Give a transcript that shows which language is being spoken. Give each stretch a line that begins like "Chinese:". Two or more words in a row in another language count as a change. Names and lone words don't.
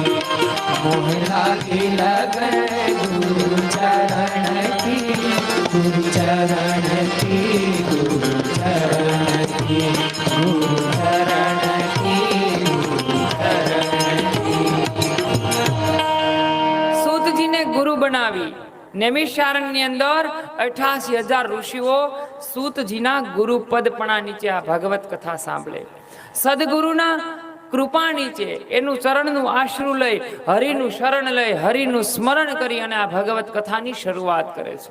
Hindi: मोह लागी लगे गुरु चरण की, गुरु चरण की, गुरु चरण की, गुरु चरण की, गुरु चरण की। सूत जी ने गुरु बनावी।
Gujarati: નૈમિષારણ્યની અંદર 88,000 ઋષિઓ સૂતજીના ગુરુપદ પણા નીચે આ ભાગવત કથા સાંભળે. સદગુરુના કૃપા નીચે એનું ચરણનું આશરું લઈ, હરિનું શરણ લઈ, હરિનું સ્મરણ કરી અને આ ભાગવત કથાની શરૂઆત કરે છે.